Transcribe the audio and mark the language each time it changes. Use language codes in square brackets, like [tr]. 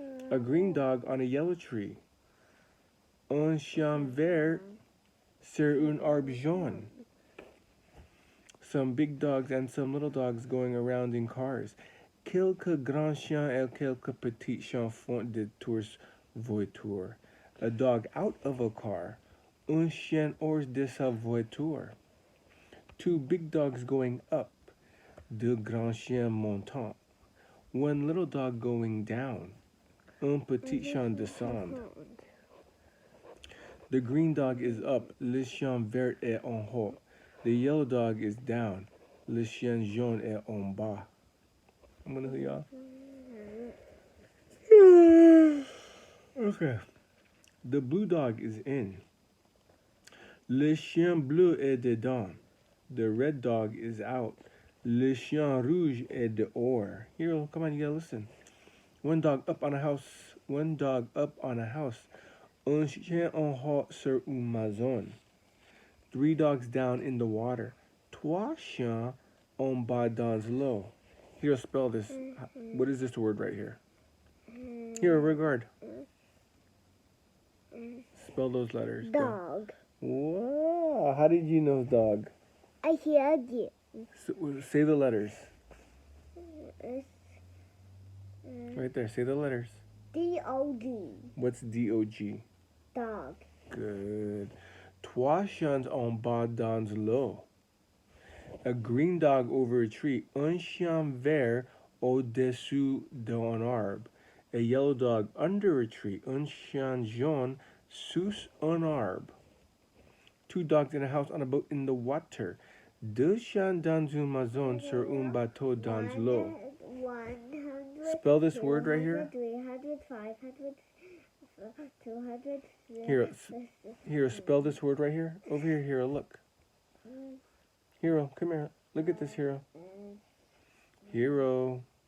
[en] A green dog on a yellow tree. [fr] Un chien vert sur un arbre jaune. [en] Some big dogs and some little dogs going around in cars. [fr] Quelques grands chiens et quelques petits chiens font des tours voitures. [en] A dog out of a car. [fr] Un chien hors de sa voiture. [en] Two big dogs going up. [fr] Deux grands chiens montant. [en] One little dog going down. [fr] Un petit chien descend. [en] The green dog is up. [fr] Le chien vert est en haut. [en] The yellow dog is down. [fr] Le chien jaune est en bas. [en] I'm gonna see y'all. Okay. The blue dog is in. [fr] Le chien bleu est dedans. [en] The red dog is out. [fr] Le chien rouge est dehors. [en] Hiro, come on, you gotta listen. One dog up on a house. One dog up on a house. [fr] Un chien en haut sur une maison. [en] Three dogs down in the water. [fr] Trois chiens en bas dans l'eau. [en] Here, spell this. What is this word right here? Here, regard. Spell those letters. Dog. Wow, how did you know dog? I heard you. Say the letters. Right there, say the letters. D-O-G. What's D-O-G? Dog. Good. [fr] Trois chiens en bas dans l'eau. [en] A green dog over a tree. [fr] Un chien vert au-dessus d'un arbre. [en] A yellow dog under a tree. [fr] Un chien jaune sous un arbre. [en] Two dogs in a house on a boat in the water. [fr] Deux chiens dans une maison sur un bateau dans l'eau. [en] 100. Spell this word right here. 300, 500, 200. Here, spell this word right here. Over here, Hiro, look. Hiro, come here. Look at this, Hiro. Hiro.